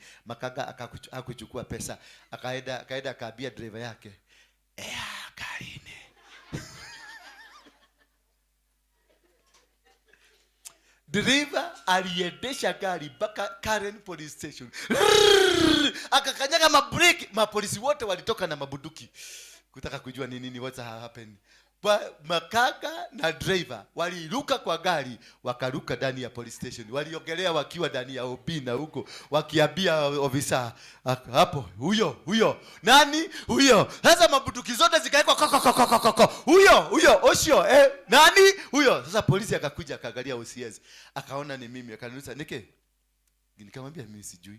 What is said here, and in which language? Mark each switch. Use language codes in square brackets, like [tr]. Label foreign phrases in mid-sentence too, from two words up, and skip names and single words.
[sw] Makaga akakuchukua pesa. Akaenda akaambia driver yake, Karine. Driver aliendesha gari mpaka Karen police station. Akakanyaga mabreki, mapolisi wote walitoka na mabuduki kutaka kujua ni nini [en] what's happened. [sw] Makaga na driver waliruka kwa gari, wakaruka ndani ya [en] police station. [sw] Waliogelea wakiwa ndani ya obina huko, wakiambia ofisa hapo, huyo nani huyo. Sasa mabuduki zote zikaekwa huyo osio nani huyo. Sasa polisi akakuja akaangalia OCS, akaona ni mimi, akaniuliza nikamwambia mimi sijui.